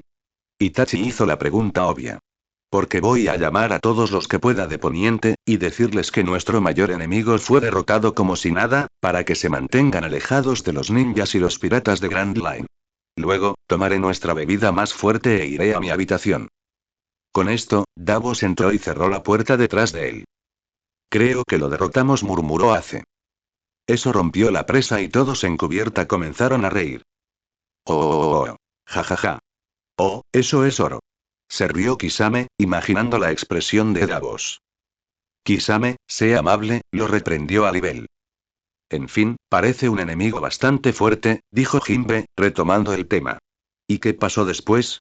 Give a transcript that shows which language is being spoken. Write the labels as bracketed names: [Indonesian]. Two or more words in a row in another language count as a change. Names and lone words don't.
[Spanish] Itachi hizo la pregunta obvia. Porque voy a llamar a todos los que pueda de Poniente, y decirles que nuestro mayor enemigo fue derrotado como si nada, para que se mantengan alejados de los ninjas y los piratas de Grand Line. Luego, tomaré nuestra bebida más fuerte e iré a mi habitación. Con esto, Davos entró y cerró la puerta detrás de él. Creo que lo derrotamos, murmuró Ace. Eso rompió la presa y todos en cubierta comenzaron a reír. Oh, ja ja ja. Oh, eso es oro. Se rió Kisame, imaginando la expresión de Davos. Kisame, sé amable, lo reprendió Alibel. En fin, parece un enemigo bastante fuerte, dijo Jinbe, retomando el tema. ¿Y qué pasó después?